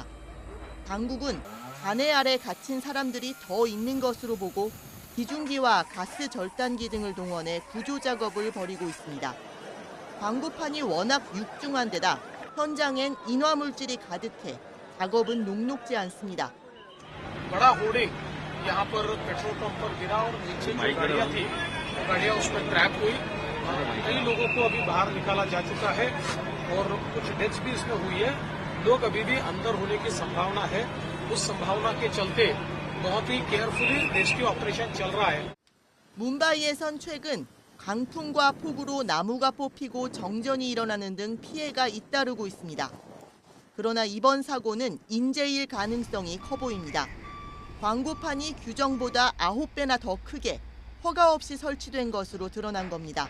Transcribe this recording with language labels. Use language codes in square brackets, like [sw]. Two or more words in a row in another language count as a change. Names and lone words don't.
[ko] 당국은 잔해 아래 갇힌 사람들이 더 있는 것으로 보고 비중기와 가스 절단기 등을 동원해 구조 작업을 벌이고 있습니다. 광고판이 워낙 육중한 데다 현장엔 인화물질이 가득해 작업은 녹록지 않습니다. [hi] बड़ा होर्डिंग यहाँ पर पेट्रोल पंप पर गिरा और नीचे जो गाड़ियां थी वो गाड़ियां उसमें ट्रैप हुई। कई लोगों को अभी बाहर निकाला जा चुका है और कुछ डेथ्स भी इसमें हुई है। लोग अभी भी अंदर होने की संभावना है। उस संभावना के चलते बहुत ही [en] carefully rescue operation [hi] चल रहा है। [ko] 뭄바이에선 최근 강풍과 폭우로 나무가 뽑히고 정전이 일어나는 등 피해가 잇따르고 있습니다. 그러나 이번 사고는 인재일 가능성이 커 보입니다. 광고판이 규정보다 9배나 더 크게 허가 없이 설치된 것으로 드러난 겁니다.